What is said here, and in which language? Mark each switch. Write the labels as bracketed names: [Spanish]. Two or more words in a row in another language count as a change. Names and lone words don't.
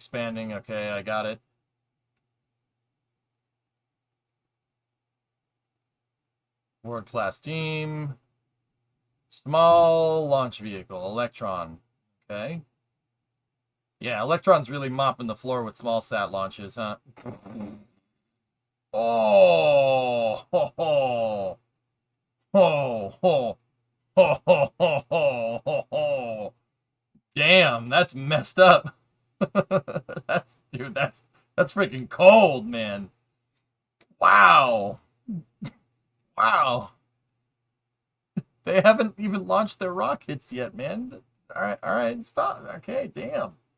[English] Okay, I got it. World-class team. Small launch vehicle. Electron. Okay. Yeah, Electron's really mopping the floor with small sat launches, huh? Oh! Ho, ho. Ho, ho. Ho, ho, ho, ho, ho, ho. Damn, that's messed up. That's freaking cold, man. Wow. Wow. They haven't even launched their rockets yet, man. All right, stop. Okay, damn.